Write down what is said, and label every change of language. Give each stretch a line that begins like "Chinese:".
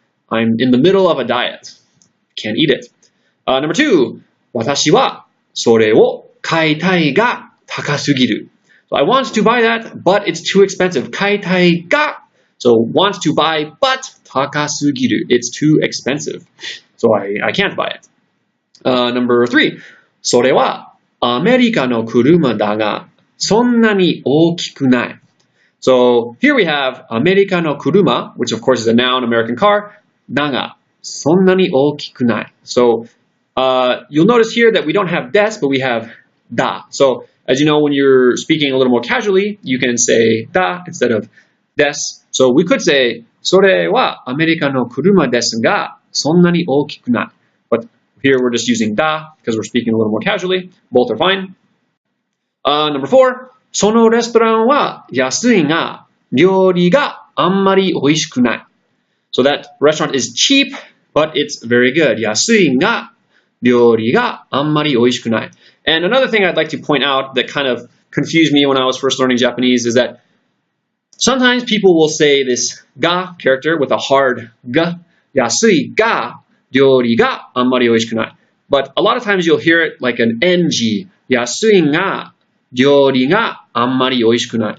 English: I'm in the middle of a diet. Can't eat it. Number two,
Japanese: watashi wa sore wo kaitai ga takasugiru.
English: So I want to buy that, but it's too expensive.
Japanese: Kaitai ga.
English: So want to buy, but
Japanese: takasugiru.
English: It's too expensive. So I can't buy it. Number three,
Japanese: それはアメリカの車だが、そんなに大きくない.
English: So here we have
Japanese: アメリカの車,
English: which of course is a noun, American car,
Japanese: だが、そんなに大きくない.
English: So you'll notice here that we don't have des, but we have da. So as you know, when you're speaking a little more casually, you can say da instead of des. So we could say
Japanese: それはアメリカの車ですが、そんなに大きくない.
English: But here we're just using da because we're speaking a little more casually. Both are fine.
Japanese: Number four, そのレストランは安いが、料理があんまり美味しくない.
English: So that restaurant is cheap, but it's very good.
Japanese: 安いが、料理があんまり美味しくない.
English: And another thing I'd like to point out that kind of confused me when I was first learning Japanese is that sometimes people will say this ga character with a hard g,
Japanese: 安いが、料理があんまり美味しくない.
English: But a lot of times you'll hear it like an ng,
Japanese: 安いが、料理があんまり美味しくない.